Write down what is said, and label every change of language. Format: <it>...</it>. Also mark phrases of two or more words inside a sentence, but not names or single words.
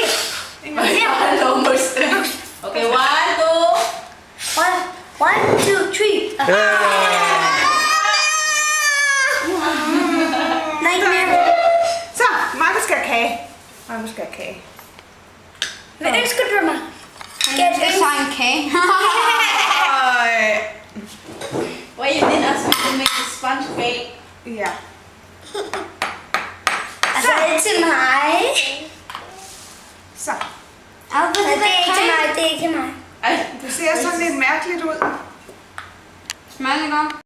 <da>Okay, 1, 2, 3. Så, Markus skal have kage. Markus skal have kage. Hvad ønsker du mig? Jeg tager en kage.</da> <en>Why you didn't ask me to make the sponge cake?</en> <da>Ja. Altså, det er til mig. Så. Det er ikke til mig. Det ser sådan lidt mærkeligt ud. Smager det godt?</da>